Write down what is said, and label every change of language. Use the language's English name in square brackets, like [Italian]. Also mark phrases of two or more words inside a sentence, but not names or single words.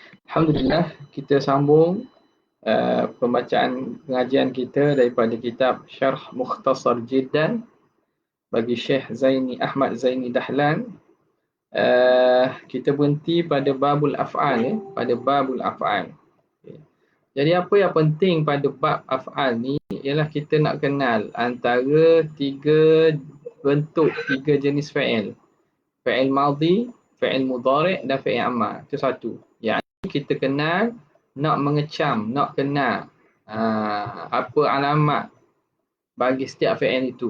[Malay] Alhamdulillah, kita sambung pembacaan pengajian kita daripada kitab Syarh Mukhtasar Jiddan bagi Syekh Zaini Ahmad Zaini Dahlan. Kita berhenti pada [Arabic] باب الأفعال, [Malay] pada [Arabic] باب الأفعال. [Malay] Jadi apa yang penting pada [Arabic] باب أفعال [Malay] ni ialah kita nak kenal antara tiga bentuk, tiga jenis fa'il. [Arabic] فعل ماضي، فعل مضارع' dan فعل أمر. [Malay] Itu satu. Yang kita kenal, nak mengecam, nak kenal apa alamat bagi setiap fa'il itu.